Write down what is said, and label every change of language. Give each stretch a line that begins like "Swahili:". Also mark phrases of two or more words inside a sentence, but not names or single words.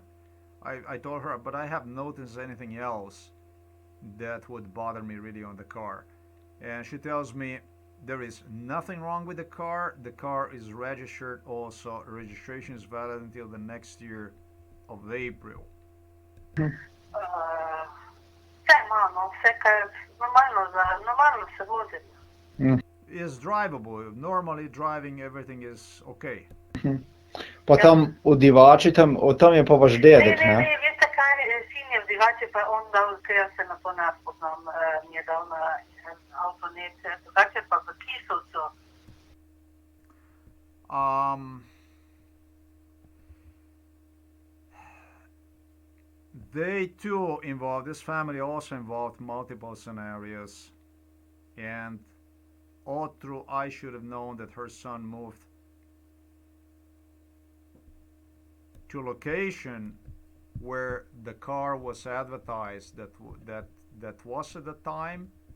English: I told her, but I haven't noticed anything else that would bother me really on the car. And she tells me there is nothing wrong with the car. The car is registered also. Registration is valid until the next year of April.
Slovenian: Vse ima, no, vse kar normalno se vozi.
English: Is drivable. Normally driving everything is okay.
Slovenian: Pa tam v Divači, tam je pa vaš dedek, Ne, ne? veste kaj, sin je v Divači, pa on dal, ker jaz se na to ne spoznam, mi je dal na Autonet, drugače pa v Kisovcu.
English: They too involved, this family also involved multiple scenarios, and all through I should have known that her son moved to location where the car was advertised that was at the time.